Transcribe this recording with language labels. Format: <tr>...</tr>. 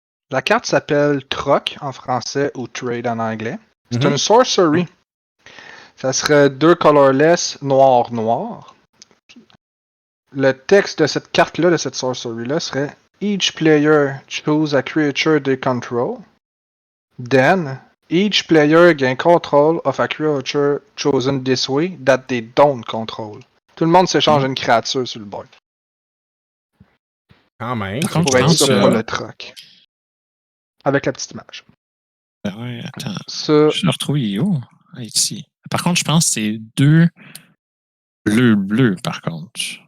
<fr>La carte s'appelle Troc en français ou Trade en anglais. C'est une sorcery. Ça serait 2 colorless, noir. Le texte de cette carte-là, de cette sorcery-là, serait</fr> <en>Each player choose a creature they control. Then, each player gain control of a creature chosen this way that they don't control.</en> <fr>Tout le monde s'échange une créature sur le board. Quand même. Par contre, pour être sûr pour le troc. Avec la petite image. Ouais, attends. Ça... Je l'ai retrouvé où? Ici. Par contre, je pense que c'est 2 bleu, par contre.</fr>